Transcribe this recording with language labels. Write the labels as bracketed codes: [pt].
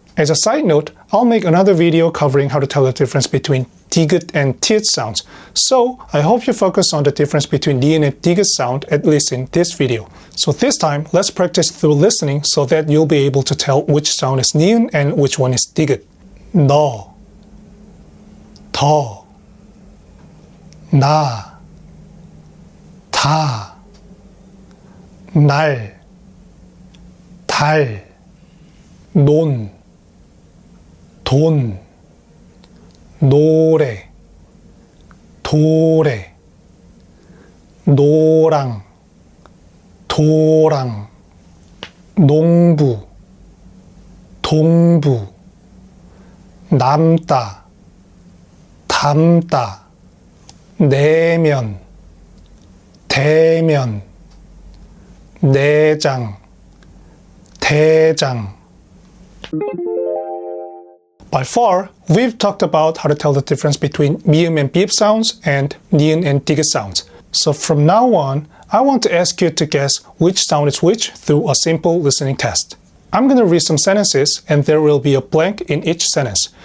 [en] As a side note, I'll make another video covering how to tell the difference between digut and tiut sounds. So I hope you focus on the difference between ni은 and digut sound, at least in this video. So this time, let's practice through listening so that you'll be able to tell which sound is ni은 and which one is digut. [ko] 너, 더, 나, 다, 날, 달, 논, 돈, 노래, 도래, 노랑, 도랑, 농부, 동부, 남다, 담다, 내면, 대면, 내장, 대장. [en] By far, we've talked about how to tell the difference between 미음 and 비읍 sounds and 니은 and 디귿 sounds. So from now on, I want to ask you to guess which sound is which through a simple listening test. I'm going to read some sentences and there will be a blank in each sentence.